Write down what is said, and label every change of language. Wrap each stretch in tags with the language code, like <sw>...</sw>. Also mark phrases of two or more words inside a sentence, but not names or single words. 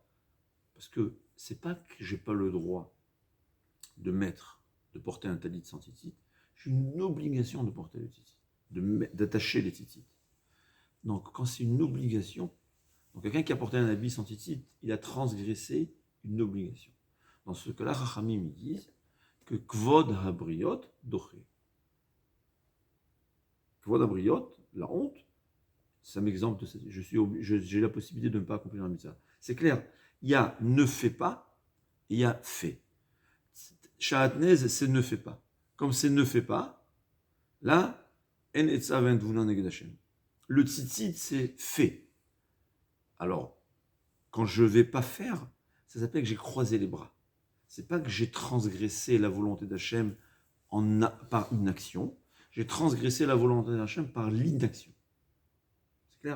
<fr>Parce que c'est pas que j'ai pas le droit de porter un talit sans tzitzit, j'ai une obligation de porter le tzitzit, d'attacher les tzitzit. Donc quand c'est une obligation, donc quelqu'un qui a porté un habit sans tzitzit, il a transgressé une obligation. Dans ce cas-là, Chachamim ils disent que</fr> <he>כבוד הבריות דוחה. כבוד הבריות,</he> <fr>la honte, c'est un exemple de ça. J'ai la possibilité de ne pas accomplir la mitzvah. C'est clair, il y a ne fait pas et il y a fait. Sha'atnez, c'est ne fait pas. Comme c'est ne fait pas, là,</fr> <he>אין עצה ואין תבונה נגד השם.</he> <fr>Le tzitzit, c'est fait. Alors, quand je ne vais pas faire, ça s'appelle que j'ai croisé les bras. C'est pas que j'ai transgressé la volonté d'Hachem par une action, j'ai transgressé la volonté d'Hachem par l'inaction. C'est clair?</fr>